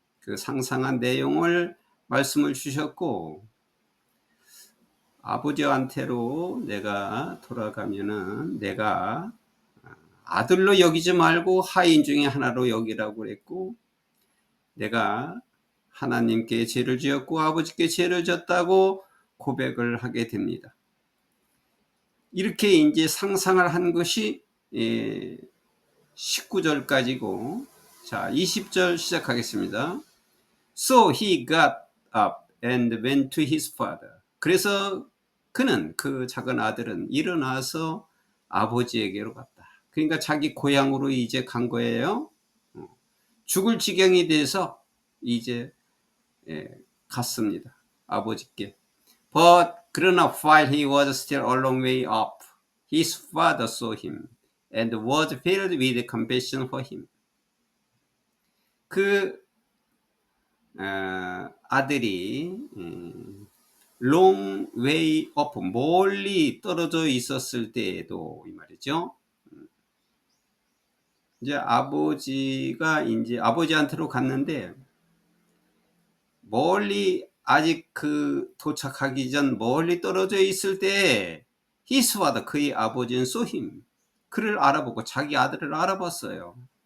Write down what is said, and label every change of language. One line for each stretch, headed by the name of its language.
Korean: 그 상상한 내용을 말씀을 주셨고, 아버지한테로 내가 돌아가면은 내가 아들로 여기지 말고 하인 중에 하나로 여기라고 그랬고, 내가 하나님께 죄를 지었고 아버지께 죄를 졌다고 고백을 하게 됩니다. 이렇게 이제 상상을 한 것이 19절까지고, 자 20절 시작하겠습니다.
English: So he got up and went to his father.
Korean: 그래서 그는, 그 작은 아들은 일어나서 아버지에게로 갔다. 그러니까 자기 고향으로 이제 간 거예요. 죽을 지경이 돼서 이제 갔습니다. 아버지께.
English: But
Korean: 그러나
English: while he was still a long way off, his father saw him and was filled with compassion for him.
Korean: 그 아들이
English: long way off,
Korean: 멀리 떨어져 있었을 때에도 이 말이죠. 이제 아버지가 이제 아버지한테로 갔는데, 멀리 아직 그 도착하기 전 멀리 떨어져 있을 때
English: his father,
Korean: 그의 아버지는
English: saw him,
Korean: 그를 알아보고 자기 아들을 알아봤어요.